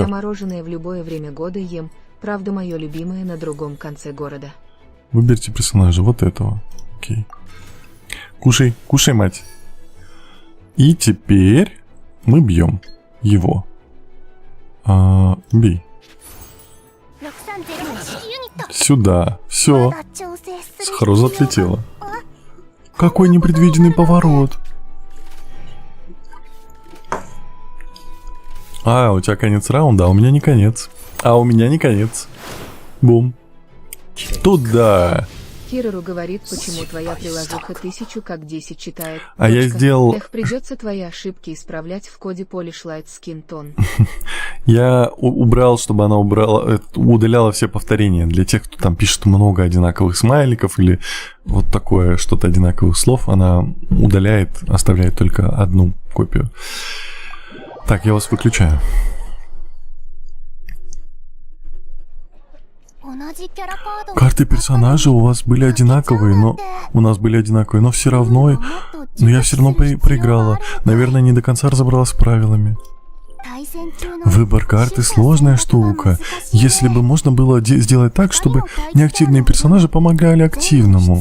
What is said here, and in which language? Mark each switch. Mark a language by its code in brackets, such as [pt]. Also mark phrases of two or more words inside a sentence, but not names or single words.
[ru] Я мороженое в любое время года ем, правда мое любимое на другом конце города. Выберите персонажа вот этого. Окей. Кушай, кушай, мать. И теперь мы бьем его. Бей. [ja] 630 の指揮ユニット [ru] Сюда. Все. [ja] まだ調整する [ru] Сахароза отлетела. Какой непредвиденный поворот. У тебя конец раунда, а у меня не конец. У меня не конец. Бум. Туда. Кирору говорит, почему твоя приложуха 1000 как 10 читает. Я Точка. сделал... Эх, придется твои ошибки исправлять в коде [en] Polish Light Skin Tone. [ru] Я убрал, чтобы она удаляла все повторения. Для тех, кто там пишет много одинаковых смайликов или вот такое что-то одинаковых слов, она удаляет, оставляет только одну копию. Так, я вас выключаю. [ja] 同じキャラカード [ru] Карты персонажа у вас были одинаковые, но... У нас были одинаковые, но все равно... Но я все равно проиграла. Наверное, не до конца разобралась с правилами. Выбор карты сложная штука. Если бы можно было сделать так, чтобы неактивные персонажи помогали активному.